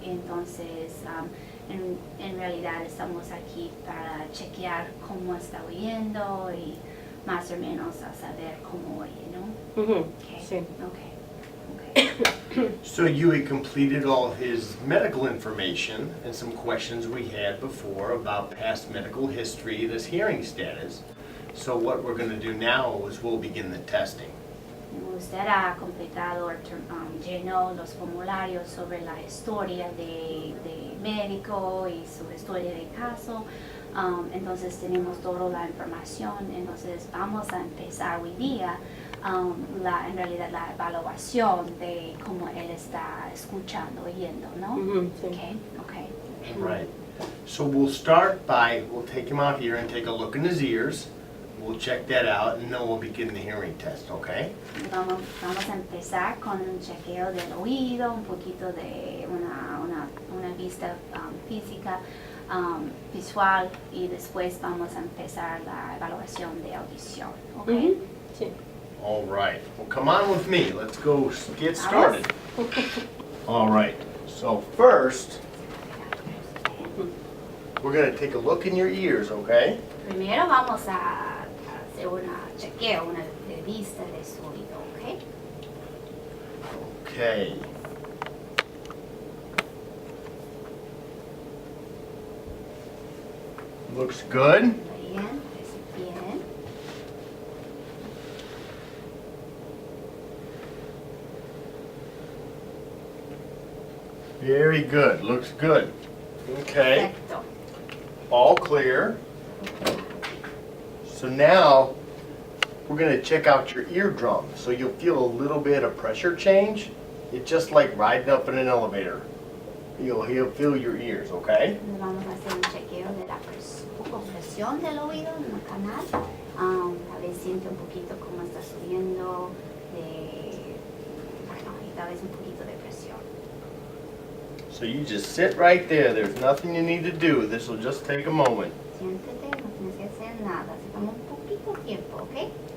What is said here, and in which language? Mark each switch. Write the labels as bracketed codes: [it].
[es] Entonces, en realidad estamos aquí para chequear cómo está oyendo y más o menos a saber cómo oye, ¿no? [en] Okay. [es] Sí. [en] Okay. So you had completed all of his medical information and some questions we had before about past medical history, this hearing status. So what we're going to do now is we'll begin the testing. [es] Usted ha completado, llenó los formularios sobre la historia de médico y su historia de caso. Entonces tenemos toda la información. Entonces vamos a empezar hoy día en realidad la evaluación de cómo él está escuchando, oyendo, ¿no? Sí. [en] Okay. Right. So we'll start by, we'll take him out here and take a look in his ears. We'll check that out, and then we'll begin the hearing test, okay? [es] Vamos a empezar con un chequeo del oído, un poquito de una vista física, visual, y después vamos a empezar la evaluación de audición, ¿ok? Sí. [en] All right. Well, come on with me. Let's go get started. All right. So first, we're going to take a look in your ears, okay? [es] Primero vamos a hacer una chequeo, una vista de su oído, ¿ok? [en] Okay. Looks good. [es] Bien, parece bien. [en] Very good. Looks good. Okay. [es] Perfecto. [en] All clear. So now we're going to check out your eardrum. So you'll feel a little bit of pressure change. It's just like riding up in an elevator. He'll feel your ears, okay? [es] Vamos a hacer un chequeo de la presión del oído en el canal. A ver, siente un poquito cómo está subiendo, y tal vez un poquito de presión. [en] So you just sit right there. There's nothing you need to do. This will just take a moment. [es] Siéntete, no tienes que hacer nada. Se toma un poquito tiempo, ¿ok?